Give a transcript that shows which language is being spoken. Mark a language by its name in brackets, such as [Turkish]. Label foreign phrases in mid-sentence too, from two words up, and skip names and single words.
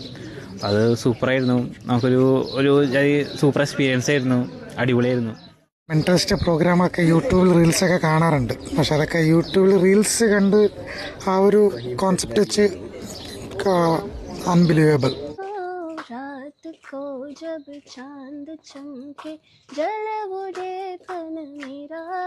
[Malayalam] അത് സൂപ്പറായിരുന്നു. നമുക്കൊരു സൂപ്പർ എക്സ്പീരിയൻസ് ആയിരുന്നു. അടിപൊളിയായിരുന്നു. മെൻ്റലിസ്റ്റ് പ്രോഗ്രാമൊക്കെ യൂട്യൂബിൽ റീൽസൊക്കെ കാണാറുണ്ട്. പക്ഷെ അതൊക്കെ യൂട്യൂബിൽ റീൽസ് കണ്ട് ആ ഒരു കോൺസെപ്റ്റ് വെച്ച് അൺബിലീവബിൾ. [Hindi] को जब चांद चमके जल उड़े तन मेरा